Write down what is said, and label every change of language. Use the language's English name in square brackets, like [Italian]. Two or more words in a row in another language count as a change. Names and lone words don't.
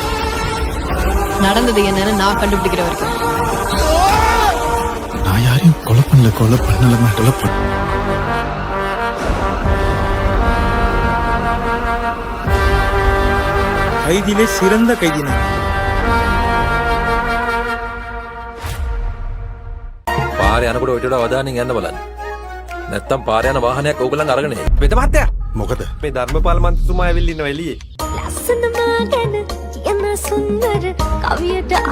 [Tamil] நடந்தது என்னன்னு நான் கண்டுபிடிக்கிற வரைக்கும். நான் யாரையும் கொலை பண்ணலமா கொலை பண்ண. கைதிலே சிறந்த கைதி நான். [Sinhala] පාරේ යනකොට ඔය ටික අවධානයෙන් යන්න බලන්න. නැත්තම් පාරේ යන වාහනයක් ඕගොල්ලන් අරගෙන එයි. වෙද මහත්තයා. මොකද? මේ ධර්මපාල මන්ත්‍රීතුමා ඇවිල්ලා ඉන්නවා එළියේ. ලස්සන මාගෙන කියන සුන්දර කවියට